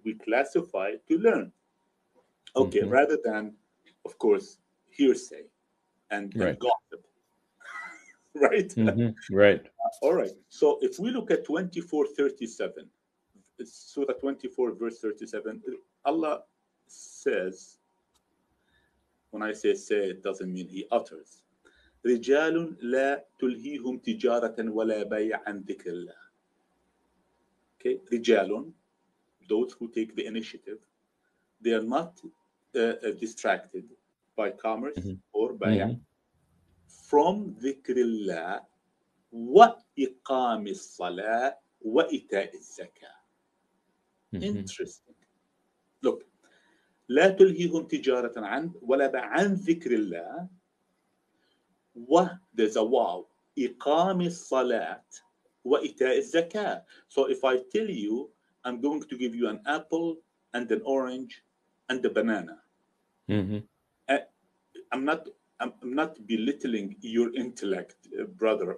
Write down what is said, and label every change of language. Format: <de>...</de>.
<en>We classify to learn. Okay, rather than, of course, hearsay and gossip. Right? Right. All right. So if we look at 24:37, Surah 24, verse 37, Allah says, when I say, it doesn't mean he utters.</en> <ar>رجال لا تلهيهم تجارة ولا بيع عن ذكر الله.</ar> <en>Okay, رجال, those who take the initiative, they are not distracted by commerce or بيع from</en> <ar>ذكر الله وإقام الصلاة وإيتاء الزكاة.</ar> <en>Interesting. Look,</en> <ar>لا تلهيهم تجارة عن ولا بيع عن ذكر الله.</ar> <en>There's a wow.</en> <ar>إقام الصلاة وإيتاء الزكاة.</ar> <en>So if I tell you I'm going to give you an apple and an orange and a banana. Mm-hmm. Uh, I'm not belittling your intellect, brother.</en>